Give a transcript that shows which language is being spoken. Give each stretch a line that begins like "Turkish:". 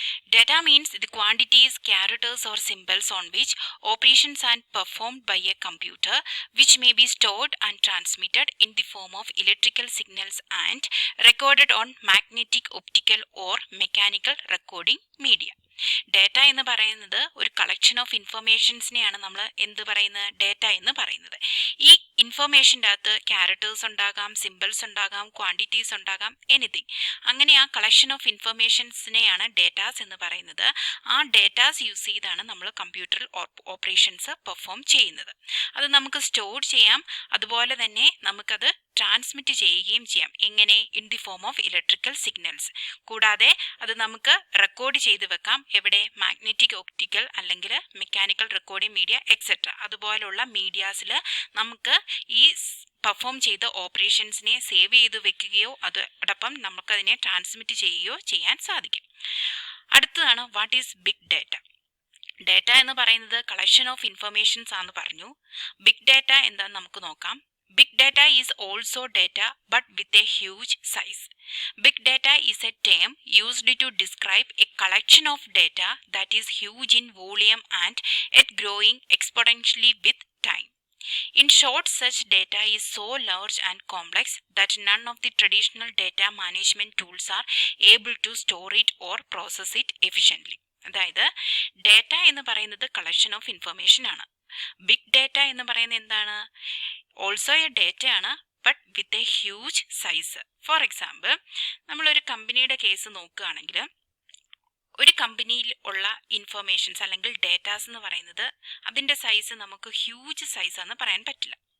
English: Data means the quantities, characters or symbols on which operations are performed by a computer, which may be stored and transmitted in the form of electrical signals and recorded on magnetic, optical or mechanical recording media.
Malayalam: Data എന്ന് പറയുന്നത് ഒരു collection of ഇൻഫർമേഷൻസിനെയാണ് നമ്മൾ എന്ത് പറയുന്നത്, data എന്ന് പറയുന്നത്. ഈ ഇൻഫർമേഷൻ്റെ അകത്ത് ക്യാരക്ടേഴ്സ് ഉണ്ടാകാം, സിമ്പിൾസ് ഉണ്ടാകാം, ക്വാണ്ടിറ്റീസ് ഉണ്ടാകാം, എനിത്തിങ്. അങ്ങനെ ആ കളക്ഷൻ ഓഫ് ഇൻഫർമേഷൻസിനെയാണ് ഡേറ്റാസ് എന്ന് പറയുന്നത്. ആ ഡേറ്റാസ് യൂസ് ചെയ്താണ് നമ്മൾ കമ്പ്യൂട്ടറിൽ ഓപ്പറേഷൻസ് പെർഫോം ചെയ്യുന്നത്. അത് നമുക്ക് സ്റ്റോർ ചെയ്യാം, അതുപോലെ തന്നെ നമുക്കത് ട്രാൻസ്മിറ്റ് ചെയ്യുകയും ചെയ്യാം. എങ്ങനെ?
English: In the form of electrical signals.
Malayalam: കൂടാതെ അത് നമുക്ക് റെക്കോർഡ് ചെയ്ത് വെക്കാം. എവിടെ? മാഗ്നറ്റിക്, ഒപ്റ്റിക്കൽ അല്ലെങ്കിൽ മെക്കാനിക്കൽ റെക്കോർഡിംഗ് മീഡിയ എക്സെട്ര. അതുപോലുള്ള മീഡിയാസിൽ നമുക്ക് ഈ പെർഫോം ചെയ്ത ഓപ്പറേഷൻസിനെ സേവ് ചെയ്ത് വെക്കുകയോ അതോടൊപ്പം നമുക്കതിനെ ട്രാൻസ്മിറ്റ് ചെയ്യുകയോ ചെയ്യാൻ സാധിക്കും. അടുത്തതാണ്
English: What is big data.
Malayalam: Data എന്ന് പറയുന്നത് കളക്ഷൻ ഓഫ് ഇൻഫർമേഷൻസ് ആണെന്ന് പറഞ്ഞു. ബിഗ് ഡേറ്റ എന്താണെന്ന് നമുക്ക് നോക്കാം.
English: Big data is also data but with a huge size. Big data is a term used to describe a collection of data that is huge in volume and yet growing exponentially with time. In short, such data is so large and complex that none of the traditional data management tools are able to store it or process it efficiently.
Malayalam: അതായത് data എന്ന് പറയുന്നത് collection of information ആണ്. Big data എന്ന് പറയുന്നത് എന്താണ്? Also A data ആണ്,
English: But with a huge size.
Malayalam: For example, നമ്മളൊരു കമ്പനിയുടെ കേസ് നോക്കുകയാണെങ്കിൽ ഒരു കമ്പനിയിൽ ഉള്ള ഇൻഫർമേഷൻസ് അല്ലെങ്കിൽ ഡേറ്റാസ് എന്ന് പറയുന്നത് അതിൻ്റെ സൈസ് നമുക്ക് ഹ്യൂജ് സൈസാന്ന് പറയാൻ പറ്റില്ല.